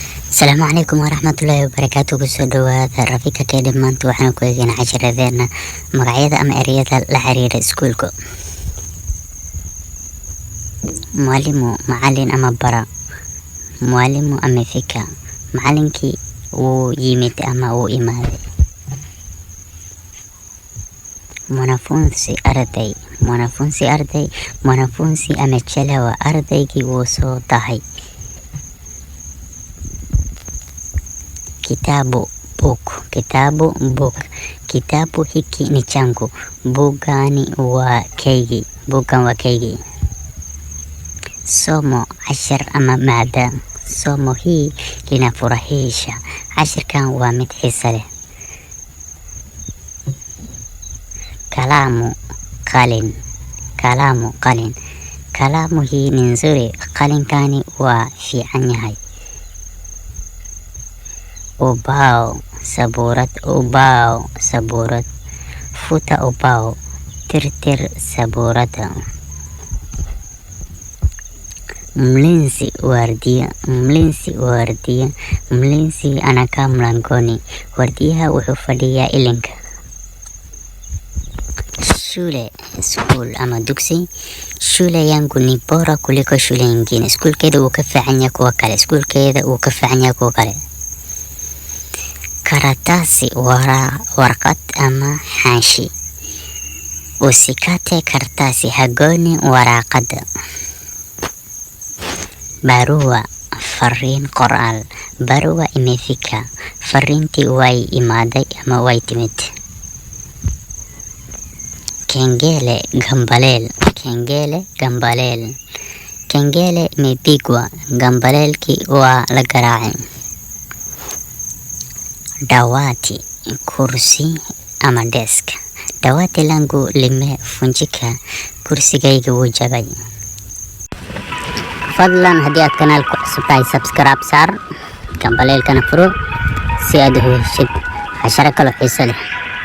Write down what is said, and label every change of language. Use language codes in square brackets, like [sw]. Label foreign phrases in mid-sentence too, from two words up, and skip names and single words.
[ar] السلام عليكم ورحمة الله وبركاته. [so] kusoo dhawaada [ar] Rafika Academy. [so] maanta waxaan ku eegaynaa casharadeena magacyada ama ereyada la xiriira iskuulka. Mwalimu, macallin ama bara. [sw] Mwalimu amefika, [so] macallinkii wuu yimid ama wuu imaaday. [sw] Mwanafunzi, arday. Mwanafunzi, arday. Mwanafunzi amechelewa, [so] ardaygii wuu soo dahay. [sw] Kitabu, book. Kitabu, book. Kitabu hiki ni changu, [so] bugani wa keigi. Bugan wa keigi. Somo, cashir ama maada. [sw] Somo hii linafurahisha, [so] cashirkan waa mid xiiso leh. [sw] Kalamu, qalin. Kalamu, qalin. Kalamu hii ni nzuri, [so] qalinkani waa fiican yahay. [sw] Ubao, sabuurad. Ubao, sabuurad. Futa ubao, [so] tirtir sabuurada. [sw] Mlinzi, waardiya. Mlinzi, waardiya. Mlinzi anakaa mlangoni, [so] waardiyaha wuxuu fadhiyaa ilinka. Shule, school ama dugsi. [sw] Shule yangu ni bora kuliko shule nyingine. [so] Iskuulkeeda uu ka fiican yahay kuwa kale. Iskuulkeeda uu ka fiican yahay kuwa kale. Karatasi, warqad ama xaashi. [sw] Usikate karatasi, [so] hagoni waraqada. [sw] Barua, [so] fariin qoraal. [sw] Barua imefika, [so] fariintii way imaaday ama way timid. [sw] Kengele, gambaleel. Kengele, gambaleel. Kengele imepigwa, [so] gambaleelkii waa la garaacay. Dawati, kursi ama desk. [sw] Dawati langu limefunjika, [so] kursigayga wuu jabay. Fadlan haddii aad kanaalka cusub tahay subscribe saar, gambaleelkana furo si aad u heshid casharo kale xiiso leh.